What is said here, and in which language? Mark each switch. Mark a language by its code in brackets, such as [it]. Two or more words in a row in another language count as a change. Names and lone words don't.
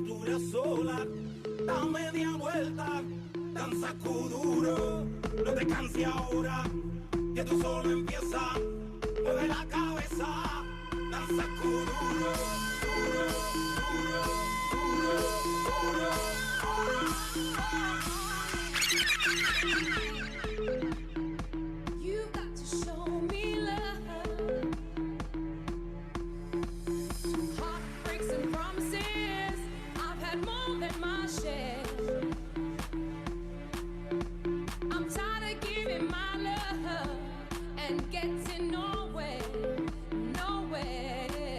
[es] historia sola, da media vuelta, danza kuduro, no te canses ahora, que tú solo empieza, mueve la cabeza, danza kuduro, duro, duro, duro, duro, duro. [en] You got to show me love. Heartbreaks and promises, I've had more than my share. I'm tired of giving my love and getting nowhere, nowhere.